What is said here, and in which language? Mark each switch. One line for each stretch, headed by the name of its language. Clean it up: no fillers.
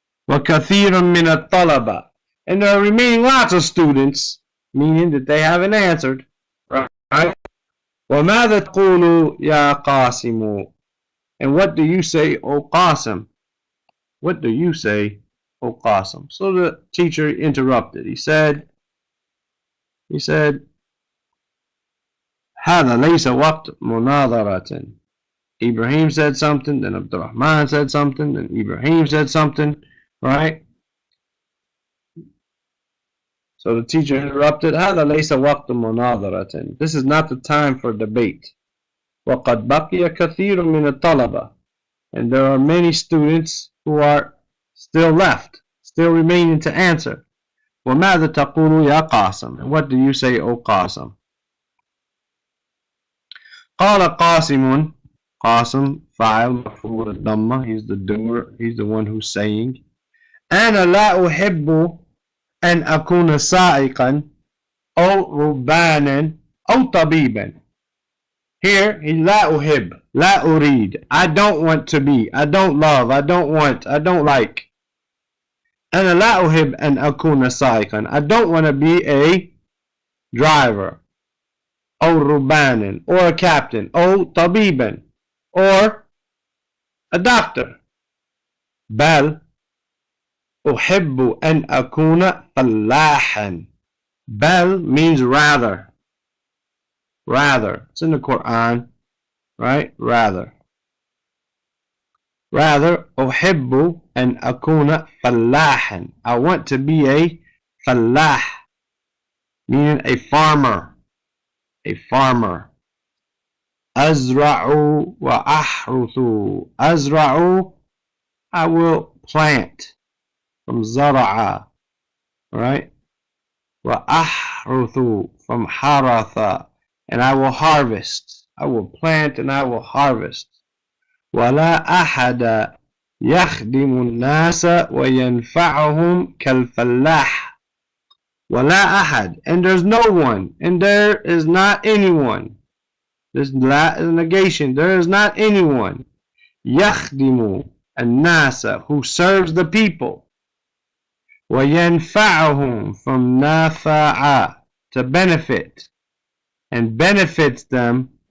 Arabic: وكثير من الطلبة,
English: and there are remaining lots of students, meaning that they haven't answered. Right?
Arabic: وماذا تقول يا قاسم?
English: And what do you say, O Qasim? What do you say, O Qasim? So the teacher interrupted. He said,
Arabic: هذا ليس وقت مناظرة.
English: Ibrahim said something, then Abdurrahman said something, then Ibrahim said something, right? So the teacher interrupted.
Arabic: هذا ليس وقت مناظرة.
English: This is not the time for debate.
Arabic: وقد بقي كثير من الطلبة.
English: And there are many students who are still left, still remaining to answer.
Arabic: وماذا تقول يا قاسم?
English: And what do you say, O Qasim?
Arabic: قال قاسم.
English: Qasim, fa'il, مفعول الضمة. He's the doer. He's the one who's saying.
Arabic: أنا لا أحب أن أكون سائقا أو ربانا أو طبيبا.
English: Here, he
Arabic: لا أحب, لا أريد.
English: I don't want to be. I don't love. I don't want. I don't like.
Arabic: أنا لا أحب أن أكون سائقا.
English: I don't want to be a driver.
Arabic: أو ربانا,
English: or a captain.
Arabic: أو طبيبا,
English: or a doctor.
Arabic: بل أحب أن أكون فلاحا.
English: بل means rather. Rather. It's in the Quran, right? Rather. Rather,
Arabic: أحب أن أكون فلاحا.
English: I want to be a fallah, meaning a farmer. A farmer.
Arabic: أزرع وأحرث.
English: أزرع, I will plant. From زرع, right? وأحرث, from حرث, and I will harvest. I will plant and I will harvest.
Arabic: ولا أحد يخدم الناس وينفعهم كالفلاح. ولا أحد,
English: and there's no one, and there is not anyone. This la is a negation. There is not anyone.
Arabic: يخدم الناس,
English: who serves the people. وينفعهم, from نفع, to benefit, and benefits them.